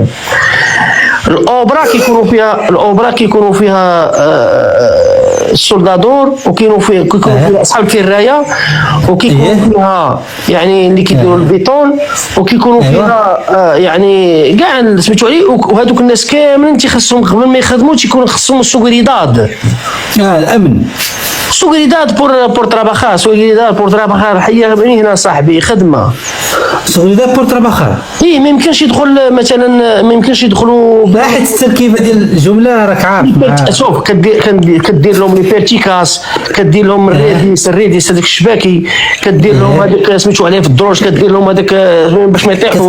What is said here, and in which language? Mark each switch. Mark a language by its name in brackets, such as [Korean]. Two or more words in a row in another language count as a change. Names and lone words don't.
[Arabic] الاوبرا كيكونوا فيها السولدادور وكيكونوا فيها اصحاب الفرايه وكيكونوا فيها يعني اللي كيديروا البيطون وكيكونوا فيها يعني كاع سميتو عليه. وهذوك الناس كاملين تيخصهم قبل ما يخدموا تيكون خصهم السوغريداد. الامن. [Spanish] Seguridad por trabajar. [Arabic] هي هنا صاحبي خدمه. [Spanish] Seguridad por trabajar. [Arabic] ايه ما يمكنش يدخل مثلا ما يمكنش يدخلوا حيت التركيبه ديال الجمله راك عارف. شوف كدير لهم لي بيرتيكاس. كدير لهم الريديس هذاك الشباكي. كدير لهم هذاك سميتو عليه في الدروج. كدير لهم هذاك باش ما يطيحوا.